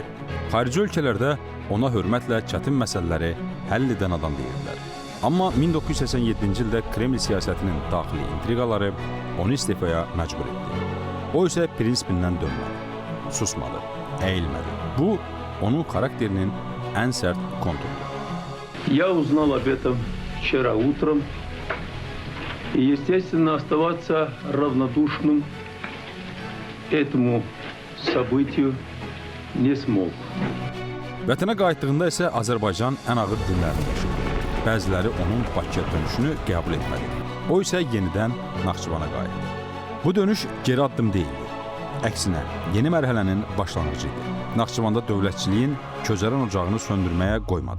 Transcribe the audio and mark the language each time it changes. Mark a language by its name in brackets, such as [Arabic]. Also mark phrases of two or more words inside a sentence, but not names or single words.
[Azerbaijani] Xarici ölkələrdə ona hörmətlə çətin məsələləri həll edən adam deyirdilər. Amma 1987-ci ildə Kreml siyasətinin daxili intriqaları onu istifaya məcbur etdi. O isə prinsipindən dönmədi, susmadı, əyilmədi. Bu, onun xarakterinin ən sərt konturudur. [Russian] Я узнал об этом вчера утром и, естественно, оставаться равнодушным этому событию не смог. [Azerbaijani] Vətənə qayıtdığında isə Azərbaycan ən ağır günlərini yaşadı. Bəziləri onun Bakıya dönüşünü qəbul etmədi. O isə yenidən Naxçıvana qayıtdı. Bu dönüş geri addım deyildi. Əksinə, yeni mərhələnin başlanğıcı idi. Naxçıvanda dövlətçiliyin közərən ocağını söndürməyə qoymadı.